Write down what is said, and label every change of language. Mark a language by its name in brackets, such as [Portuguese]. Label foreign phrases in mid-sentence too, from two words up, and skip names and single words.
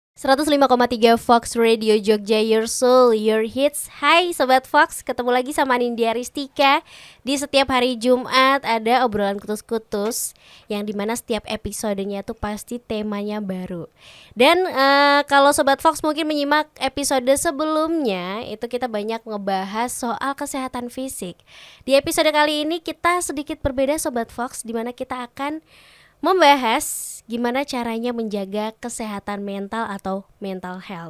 [Indonesian] 105,3 Fox Radio Jogja, [English] your soul, your hits. [Indonesian] Hai Sobat Fox, ketemu lagi sama Nindya Ristika. Di setiap hari Jumat ada obrolan kutus-kutus, yang dimana setiap episodenya tuh pasti temanya baru. Dan kalau Sobat Fox mungkin menyimak episode sebelumnya, itu kita banyak ngebahas soal kesehatan fisik. Di episode kali ini kita sedikit berbeda Sobat Fox, dimana kita akan membahas gimana caranya menjaga kesehatan mental atau [English] mental health.